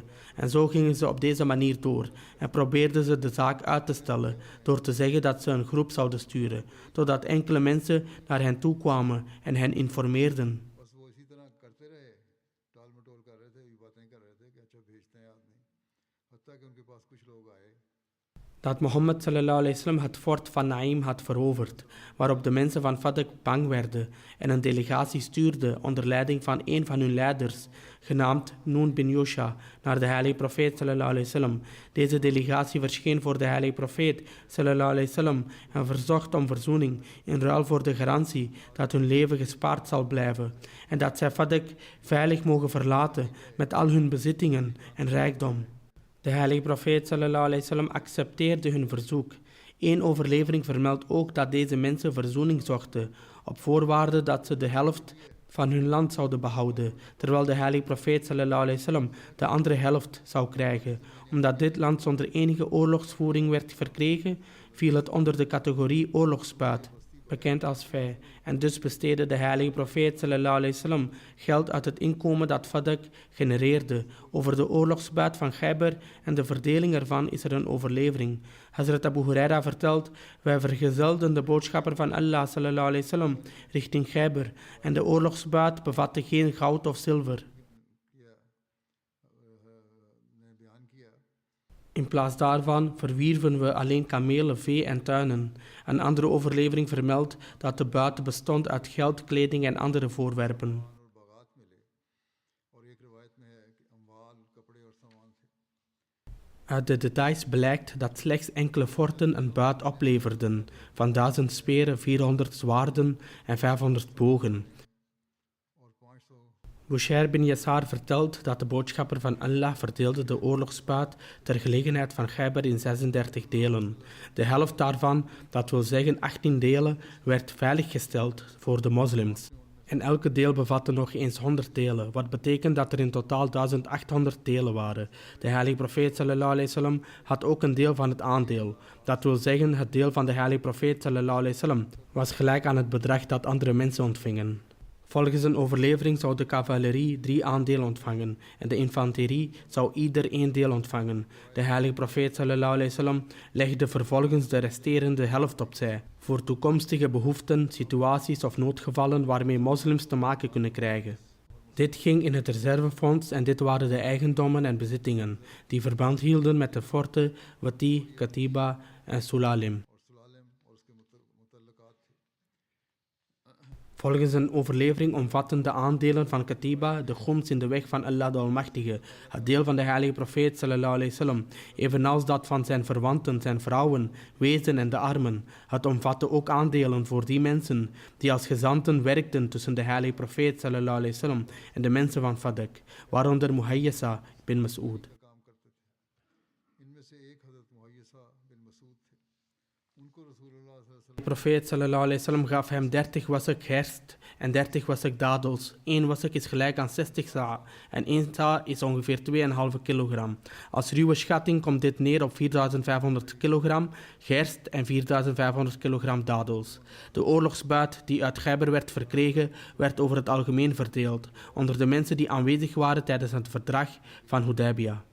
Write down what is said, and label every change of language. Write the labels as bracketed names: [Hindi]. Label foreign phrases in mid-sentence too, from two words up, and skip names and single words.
[Dutch] En zo gingen ze op deze manier door en probeerden ze de zaak uit te stellen door te zeggen dat ze een groep zouden sturen, totdat enkele mensen naar hen toe kwamen en hen informeerden. Dat Mohammed [Arabic] صلى الله عليه وسلم [Dutch] het fort van Naim had veroverd, waarop de mensen van Fadak bang werden en een delegatie stuurde onder leiding van een van hun leiders, genaamd Noon bin Yusha, naar de heilige profeet [Arabic] صلى الله عليه وسلم. [Dutch] Deze delegatie verscheen voor de heilige profeet [Arabic] صلى الله عليه وسلم [Dutch] en verzocht om verzoening in ruil voor de garantie dat hun leven gespaard zal blijven en dat zij Fadak veilig mogen verlaten met al hun bezittingen en rijkdom. De heilige profeet [Arabic] صلى الله عليه وسلم [Dutch] accepteerde hun verzoek. Eén overlevering vermeldt ook dat deze mensen verzoening zochten, op voorwaarde dat ze de helft van hun land zouden behouden, terwijl de heilige profeet [Arabic] صلى الله عليه وسلم [Dutch] de andere helft zou krijgen. Omdat dit land zonder enige oorlogsvoering werd verkregen, viel het onder de categorie oorlogsbuit, bekend als vij. En dus besteedde de heilige profeet [Arabic] صلى الله عليه وسلم [Dutch] geld uit het inkomen dat Fadak genereerde. Over de oorlogsbuit van Khyber en de verdeling ervan is er een overlevering. Hazrat Abu Huraira vertelt, wij vergezelden de boodschapper van Allah [Arabic] صلى الله عليه وسلم [Dutch] richting Khyber en de oorlogsbuit bevatte geen goud of zilver. In plaats daarvan verwierven we alleen kamelen, vee en tuinen. Een andere overlevering vermeldt dat de buit bestond uit geld, kleding en andere voorwerpen. Uit de details blijkt dat slechts enkele forten een buit opleverden, van 1000 speren, 400 zwaarden en 500 bogen. Bushair bin Yasar vertelt dat de boodschapper van Allah verdeelde de oorlogsbuit ter gelegenheid van Khyber in 36 delen. De helft daarvan, dat wil zeggen 18 delen, werd veiliggesteld voor de moslims. En elke deel bevatte nog eens 100 delen, wat betekent dat er in totaal 1800 delen waren. De heilige profeet [Arabic] صلى الله عليه وسلم [Dutch] had ook een deel van het aandeel. Dat wil zeggen, het deel van de heilige profeet [Arabic] صلى الله عليه وسلم [Dutch] was gelijk aan het bedrag dat andere mensen ontvingen. Volgens een overlevering zou de cavalerie 3 aandelen ontvangen en de infanterie zou ieder 1 deel ontvangen. De heilige profeet [Arabic] صلى الله عليه وسلم [Dutch] legde vervolgens de resterende helft opzij voor toekomstige behoeften, situaties of noodgevallen waarmee moslims te maken kunnen krijgen. Dit ging in het reservefonds en dit waren de eigendommen en bezittingen die verband hielden met de forten Wati, Katiba en Sulalim. Volgens een overlevering omvatten de aandelen van Katiba de gunst in de weg van Allah de Almachtige, het deel van de heilige profeet [Arabic] صلى الله عليه وسلم, [Dutch] evenals dat van zijn verwanten, zijn vrouwen, wezen en de armen. Het omvatte ook aandelen voor die mensen die als gezanten werkten tussen de heilige profeet [Arabic] صلى الله عليه وسلم [Dutch] en de mensen van Fadak, waaronder Muhayyisa bin Mas'ud. De profeet [Arabic] صلى الله عليه وسلم [Dutch] gaf hem 30 wassek gerst en 30 wassek dadels. 1 wassek is gelijk aan 60 sa en 1 sa is ongeveer 2,5 kilogram. Als ruwe schatting komt dit neer op 4500 kilogram gerst en 4500 kilogram dadels. De oorlogsbuit die uit Khyber werd verkregen, werd over het algemeen verdeeld onder de mensen die aanwezig waren tijdens het verdrag van Hudaybiyah.